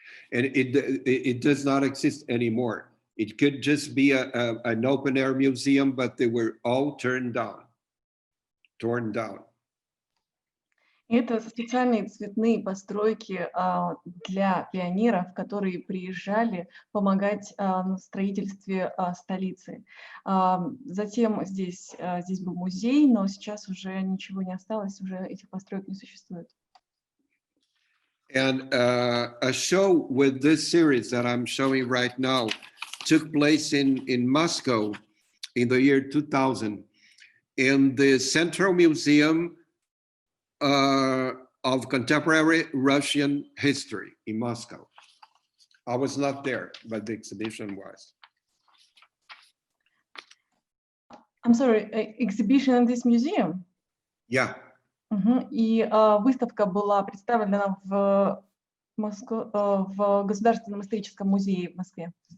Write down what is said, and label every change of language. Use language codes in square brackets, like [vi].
[en] And it does not exist anymore. It could just be an open air museum, but they were all torn down. [ru] Это специальные цветные постройки для пионеров, которые приезжали помогать на строительстве столицы. Затем здесь был музей, но сейчас уже ничего не осталось, уже этих построек не существует. [en] And a show with this series that I'm showing right now took place in Moscow in the year 2000 in the Central Museum of Contemporary Russian History in Moscow. I was not there, but the exhibition was. I'm sorry, exhibition in this museum? Yeah. [ru] И выставка была представлена в Государственном историческом музее в Москве.